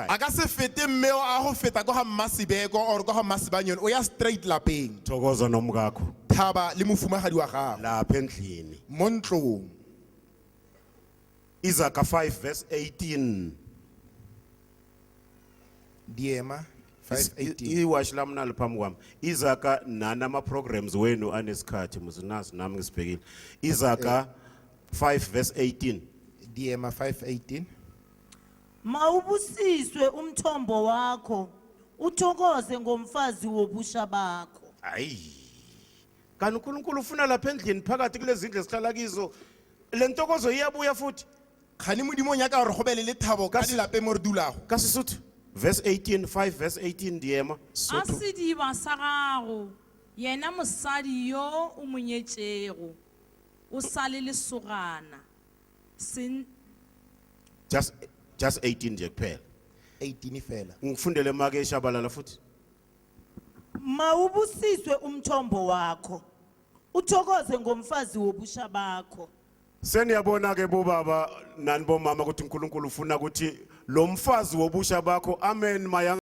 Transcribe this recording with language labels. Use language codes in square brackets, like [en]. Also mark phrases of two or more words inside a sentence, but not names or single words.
[nso] A ka se fete mme o a go feta ko ga mmasibeko or ko ga mmasibanyoni o ya straight lapeng. [zu] thokoza nomkakho [nso] Thaba le mofumagadi wa gago [zu] lapha endlini [nso] mo ntlong. [zu] Izaka 5 verse 18 [nso] Diema 5:18. [zu] iwashi lami nali phambi kwami izaka nani ama-programs wenu anesikhathi musinazi nami ngisibhekile izaka 5 verse 18 [nso] Diema 5:18. [zu] Mawubusiswe umthombo wakho uthokoze ngomfazi wobusha bakho. hayi kanti uNkulunkulu ufuna lapha endlini phakathi kulezi zindlu esihlala kizo le ntokozo iyabuya futhi [nso] Khani modimo nyaka gore go be le lethabo ka dilapeng mo re dulago. ka Sesotho verse 18 5 verse 18 diema A Sotho sediba sa gago yena mosadi yo o monyetšego o sa le lesogana [zu] just 18 nje kuphela [nso] 18 fela. [zu] ngifundele make eshabalala futhi Mawubusiswe umthombo wakho uthokoze ngomfazi wobusha bakho. seniyabona ke bobaba nani bomama ukuthi uNkulunkulu ufuna ukuthi lo mfazi wobusha bakho amen